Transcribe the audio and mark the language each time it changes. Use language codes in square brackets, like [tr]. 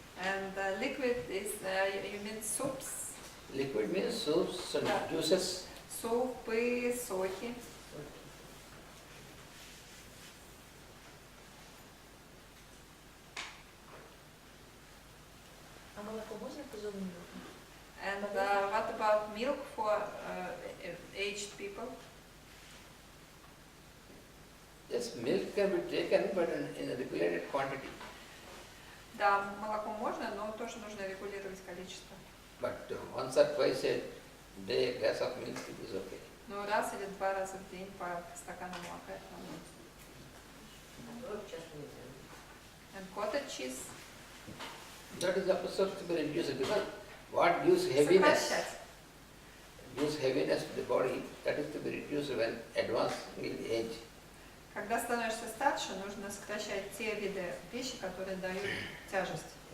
[en] And liquid is, you mean soups, Liquid means soups and Yeah. juices. [ru] супы, соки. А молоко можно позовнуть? [en] And what about milk for aged people? Yes, milk can be taken, but in a regulated quantity. [ru] Да, молоко можно, но тоже нужно регулировать количество. [en] But once or twice a day, a glass of milk it is okay. [ru] Ну, раз или два раза в день по стакану молока это нормально. Творог часто нельзя. [en] And cottage cheese. That is supposed to be reduced because what gives heaviness, [ru] Сокращать. [en] to the body, that is to be reduced when advancing in age. [ru] Когда становишься старше, нужно сокращать те виды пищи, которые дают тяжесть.